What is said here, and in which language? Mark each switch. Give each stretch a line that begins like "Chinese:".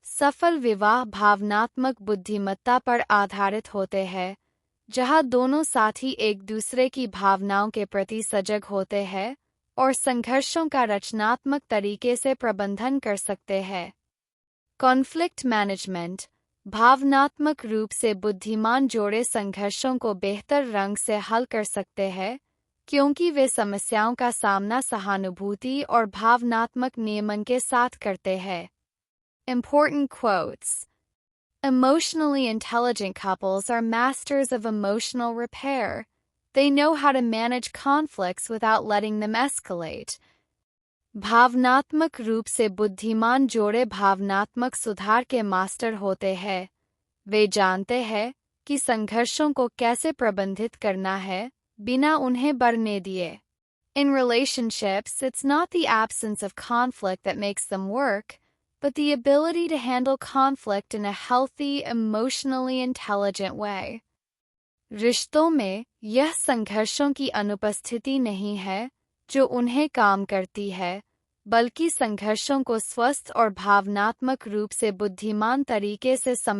Hindi: सफल विवाह भावनात्मक बुद्धिमत्ता पर आधारित होते हैं, जहां दोनों साथी एक दूसरे की भावनाओं के प्रति सजग होते हैं और संघर्षों का रचनात्मक तरीके से प्रबंधन कर सकते हैं। Conflict management. भावनात्मक रूप से बुद्धिमान जोड़े संघर्षों को बेहतर रंग से हल कर सकते हैं क्योंकि वे समस्याओं का सामना सहानुभूति और भावनात्मक नियमन के साथ करते हैं।
English: Important quotes: Emotionally intelligent couples are masters of emotional repair. They know how to manage conflicts without letting them escalate.
Hindi: भावनात्मक रूप से बुद्धिमान जोड़े भावनात्मक सुधार के मास्टर होते हैं। वे जानते हैं कि संघर्षों को कैसे प्रबंधित करना है बिना उन्हें बढ़ने दिए।
English: In relationships, it's not the absence of conflict that makes them work, but the ability to handle conflict in a healthy, emotionally intelligent way.
Hindi: रिश्तों में यह संघर्षों की अनुपस्थिति नहीं है जो उन्हें काम करती है, बल्कि संघर्षों को स्वस्थ और भावनात्मक रूप से बुद्धिमान तरीके से